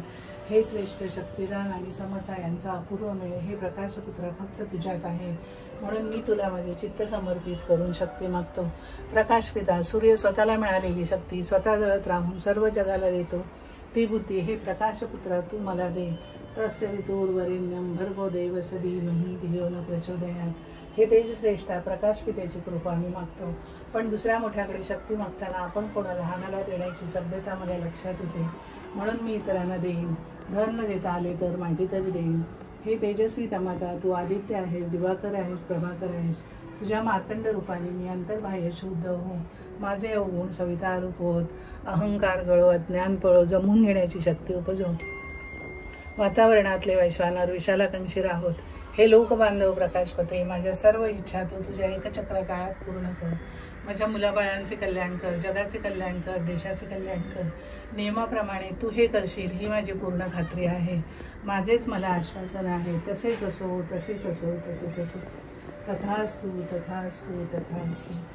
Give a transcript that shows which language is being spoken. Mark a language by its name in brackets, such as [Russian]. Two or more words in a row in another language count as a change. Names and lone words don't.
[Marathi] हे श्रेष्ठ शक्तिदान आणि समता यांचा अपूर्व मेळ हे प्रकाशपुत्र फक्त तुझ्यात आहे. म्हणून मी तुला माझे चित्त समर्पित करून शक्ती मागतो. प्रकाश पिता, सूर्य स्वतःला मिळालेली शक्ती स्वतः जळत राहून सर्व जगाला देतो. ती बुद्धी हे प्रकाशपुत्रा तू मला दे. [Sanskrit] तस्य वितुर्वरेण्यं भर्गो देवस्य धीमहि धियो न प्रचोदयात्. [Marathi] हे तेजश्रेष्ठा प्रकाश पित्याची कृपा मी मागतो. पण दुसऱ्या मोठ्याकडे शक्ती मागताना आपण कोणा लहानाला देण्याची सभ्यता मला लक्षात येते. म्हणून मी इतरांना देईन. धन न देता आले तर माहितीतच देईन. हे तेजस्वी तमाता, तू आदित्य आहेस, दिवाकर आहेस, प्रभाकर आहेस. तुझ्या मार्तंड रूपाने मी अंतर्बाह्य शुद्ध हो. माझे अवगुण सविता रूप होत. अहंकार गळो, अज्ञान पळो, जमून घेण्याची शक्ती उपजो. वातावरणातले वैश्वानर विशाला कंशीर आहोत. हे लोकबांधव प्रकाशपते, माझ्या सर्व इच्छा तू तुझ्या एकचक्र काळात पूर्ण कर. माझ्या मुलाबाळांचे कल्याण कर, जगाचे कल्याण कर, देशाचे कल्याण कर. नियमाप्रमाणे तू हे करशील ही माझी पूर्ण खात्री आहे. माझेच मला आश्वासन आहे. तसेच असो, तसेच असो, तसेच असो. [Sanskrit] तथास्तु, तथास्तु, तथास्तु.